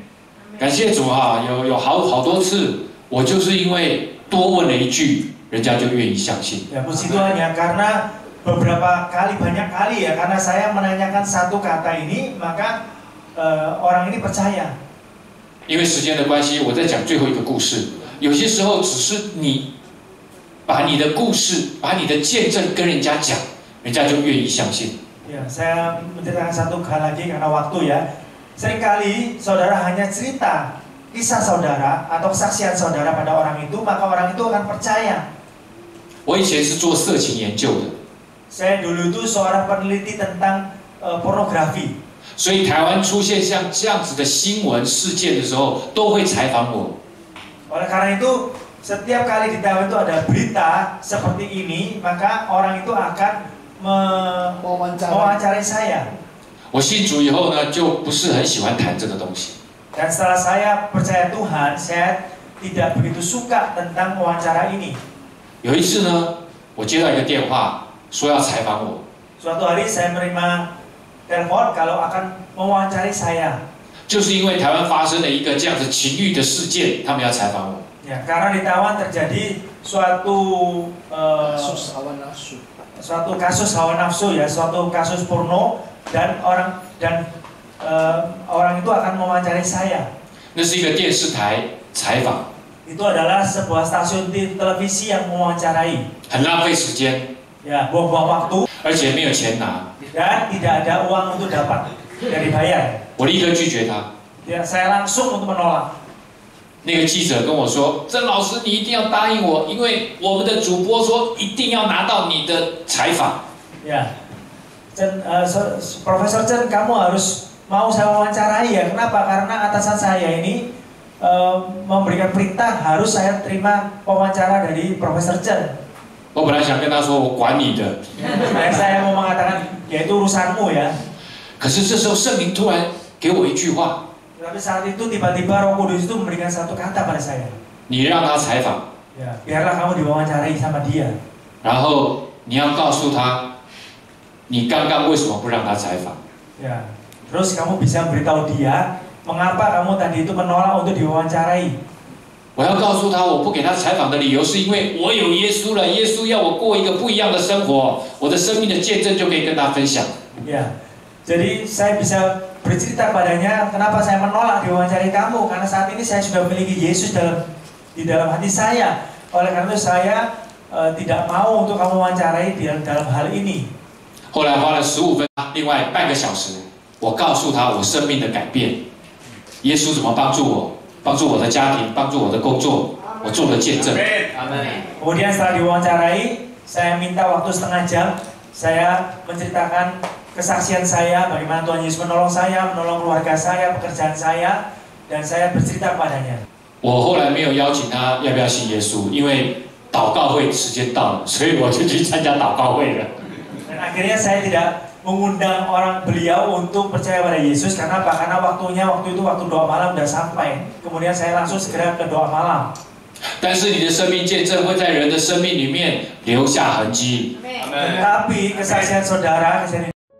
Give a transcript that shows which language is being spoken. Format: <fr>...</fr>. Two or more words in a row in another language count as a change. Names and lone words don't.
<zh>感谢主哈，有好多次，我就是因为多问了一句，人家就愿意相信。</zh> <id>Ya, puji Tuhan ya, karena beberapa kali, banyak kali ya, karena saya menanyakan satu kata ini, maka orang ini percaya.</id> <zh>因为时间的关系，我再讲最后一个故事。有些时候只是你把你的故事、把你的见证跟人家讲，人家就愿意相信。</zh> <id>Ya, saya menceritakan satu hal lagi karena waktu ya. Seringkali saudara hanya cerita kisah saudara atau kesaksian saudara pada orang itu, maka orang itu akan percaya.</id> <zh>我以前是做色情研究的，</zh> <id>Saya dulu itu seorang peneliti tentang pornografi.</id> <zh>所以台湾出现像这样子的新闻事件的时候，都会采访我。</zh> <id>Oleh karena itu, setiap kali di Taiwan itu ada berita seperti ini, maka orang itu akan mewawancarai saya.</id> <zh>我信主以后呢，就不是很喜欢谈这个东西。</zh> <id>Dan setelah saya percaya Tuhan, saya tidak begitu suka tentang wawancara ini.</id> <zh>有一次呢，我接到一个电话，说要采访我，</zh> <id>Suatu hari saya menerima telepon kalau akan mewawancari saya.</id> <zh>就是因为台湾发生了一个这样子情欲的事件，他们要采访我。</zh> <id>Ya, karena di Taiwan terjadi suatu kasus hawa nafsu ya, suatu kasus porno dan orang itu akan mewawancari saya.</id> <zh>那是一个电视台采访，</zh> <id>Itu adalah sebuah stasiun televisi yang mewawancarai.</id> <zh>很浪费时间，</zh> <id>Ya, buang-buang waktu</id> <zh>而且没有钱拿，</zh> <id>dan tidak ada uang untuk dapat dari bayar.</id> <zh>我立刻拒绝他。</zh> <id>Ya, saya langsung untuk menolak.</id> <zh>那个记者跟我说：“郑老师，你一定要答应我，因为我们的主播说一定要拿到你的采访。”</zh> <id>Ya, Profesor Chen, kamu harus mau saya wawancarai ya. Kenapa? Karena atasan saya ini memberikan perintah harus saya terima wawancara dari Profesor Chen.</id> <zh>我本来想跟他说：“我管你的。”</zh> <id>Saya mau mengatakan, ya itu urusanmu ya.</id> <zh>可是这时候圣灵突然给我一句话</zh> <id>Tapi saat itu tiba-tiba Roh Kudus itu memberikan satu kata pada saya.</id> <zh>你让他采访，</zh> <id>Ya, biarlah kamu diwawancarai sama dia.</id> <zh>然后你要告诉他，你刚刚为什么不让他采访？</zh> <id>Ya, terus kamu bisa beritahu dia mengapa kamu tadi itu menolak untuk diwawancarai.</id> <zh>我要告诉他，我不给他采访的理由是因为我有耶稣了，耶稣要我过一个不一样的生活，我的生命的见证就可以跟他分享。</zh> <id>Ya, jadi saya bisa bercerita padanya kenapa saya menolak diwawancarai kamu, karena saat ini saya sudah memiliki Yesus di dalam hati saya. Oleh karena itu saya tidak mau untuk kamu wawancarai dalam hal ini.</id> <zh>后来花了15分，另外半个小时，我告诉他我生命的改变，耶稣怎么帮助我，帮助我的家庭，帮助我的工作，我做了见证。</zh> <id>Kemudian setelah diwawancarai, saya minta waktu setengah jam, saya menceritakan kesaksian saya, bagaimana Tuhan Yesus menolong saya, menolong keluarga saya, pekerjaan saya, dan saya bercerita kepadanya.</id> <zh>我后来没有邀请他要不要信耶稣，因为祷告会时间到了，所以我就去参加祷告会了。</zh> <id>Dan akhirnya saya tidak mengundang orang beliau untuk percaya pada Yesus karena apa? Karena waktu itu waktu doa malam sudah sampai. Kemudian saya langsung segera ke doa malam.</id> <zh>但是你的生命见证会在人的生命里面留下痕迹。</zh> <id>Tetapi kesaksian saudara, kesaksian</id>